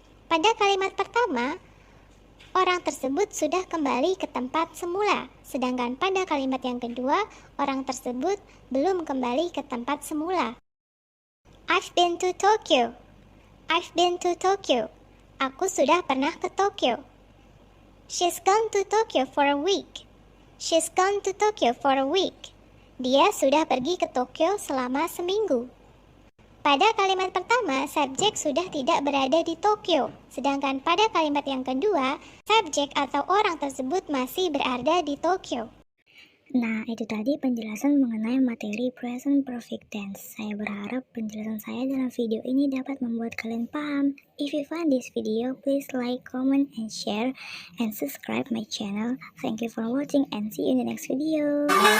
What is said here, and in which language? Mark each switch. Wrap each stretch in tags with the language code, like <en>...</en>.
<id>Pada kalimat pertama, orang tersebut sudah kembali ke tempat semula. Sedangkan pada kalimat yang kedua, orang tersebut belum kembali ke tempat semula.</id> <en>I've been to Tokyo. I've been to Tokyo.</en> <id>Aku sudah pernah ke Tokyo.</id> <en>She's gone to Tokyo for a week. She's gone to Tokyo for a week.</en> <id>Dia sudah pergi ke Tokyo selama seminggu. Pada kalimat pertama, subjek sudah tidak berada di Tokyo. Sedangkan pada kalimat yang kedua, subjek atau orang tersebut masih berada di Tokyo. Nah, itu tadi penjelasan mengenai materi present perfect tense. Saya berharap penjelasan saya dalam video ini dapat membuat kalian paham.</id> <en>If you find this video, please like, comment, and share, and subscribe my channel. Thank you for watching and see you in the next video.</en>